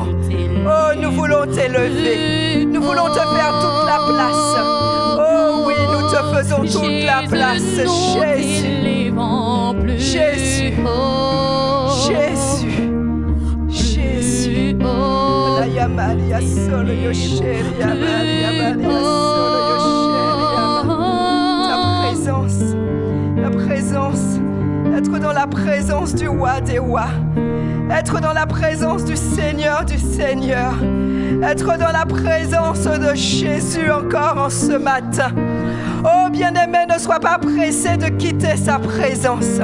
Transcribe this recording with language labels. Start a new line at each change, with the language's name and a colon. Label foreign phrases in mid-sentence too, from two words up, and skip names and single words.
French: Oh, nous voulons t'élever. Nous voulons te faire toute la place. Oh oui, nous te faisons toute la place. Jésus. Jésus. Jésus. Jésus. La yamaria solo yosheria maria solo yosheria. La présence. Être dans la présence du roi des rois. Être dans la présence du Seigneur du Seigneur. Être dans la présence de Jésus encore en ce matin. Oh bien-aimé, ne sois pas pressé de quitter sa présence.